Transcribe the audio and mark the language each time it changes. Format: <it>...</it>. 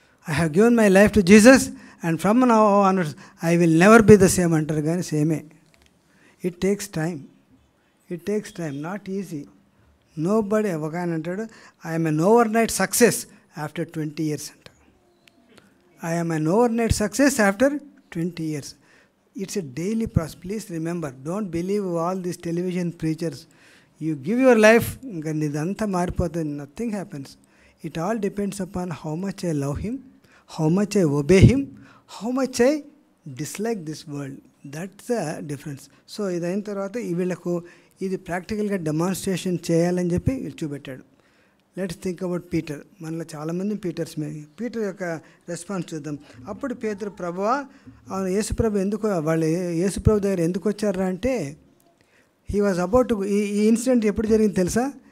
<en>I have given my life to Jesus and from now onwards I will never be the same</en> <te>అంటారు. కానీ సేమే.</te> <en>It takes time, not easy. Nobody.</en> <te>ఒక ఆయన అంటాడు,</te> <en>I'm an overnight success after 20 years అంట. I'm an overnight success after 20 years. It's a daily process. Please remember, don't believe all these television preachers. You give your life,</en> <te>ఇంకా ఇదంతా మారిపోతుంది.</te> <en>Nothing happens. It all depends upon how much I love him, how much I obey him, how much I dislike this world. That's the difference.</en> <te>So ఇదైన తర్వాత వీళ్ళకు ఇది ప్రాక్టికల్గా demonstration చేయాలని చెప్పి చూపెట్టాడు.</te> <en>Let's think about Peter.</en> <te>మనలో చాలామంది Peter యొక్క response చూద్దాం. అప్పుడు పేతురు, ప్రభువా, యేసుప్రభు ఎందుకు వాళ్ళు యేసుప్రభు దగ్గర ఎందుకు వచ్చారా అంటే,</te> <en>he was about</en> <te>ఈ ఇన్సిడెంట్ ఎప్పుడు జరిగింది తెలుసా?</te>